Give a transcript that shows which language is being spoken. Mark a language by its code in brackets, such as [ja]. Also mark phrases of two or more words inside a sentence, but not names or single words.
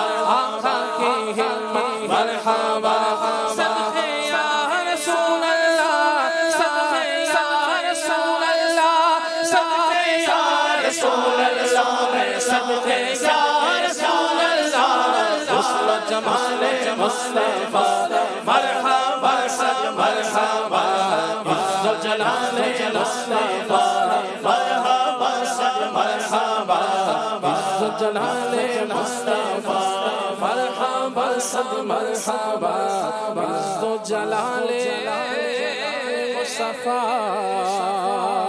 [ur] آقا کی حکمت مرحبا صدقے [ar] یا رسول اللہ [ur] صدقے [ar] یا رسول اللہ [ur] صدقے یا [ar] رسول اللہ [ur] صدقے [ar] یا رسول اللہ [ur] حسن و جمال مصطفیٰ مرحبا صد مرحبا عز و جلال مصطفیٰ مرحبا صد مرحبا عز و جلال مصطفیٰ مرحبا صد مرحبا عز و جلال مصطفیٰ